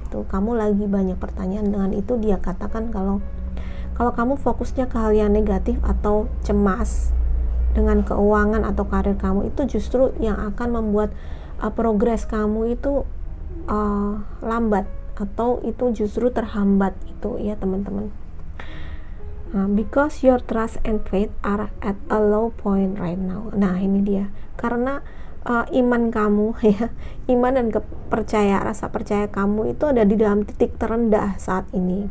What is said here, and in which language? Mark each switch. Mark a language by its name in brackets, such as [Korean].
[Indonesian] Tuh kamu lagi banyak pertanyaan. Dengan itu dia katakan kalau kamu fokusnya ke hal yang negatif atau cemas dengan keuangan atau karir kamu, itu justru yang akan membuat progres kamu itu lambat, atau itu justru terhambat itu ya teman-teman. [English] Because your trust and faith are at a low point right now. [Indonesian] Nah ini dia, karena iman kamu ya, iman dan rasa percaya kamu itu ada di dalam titik terendah saat ini.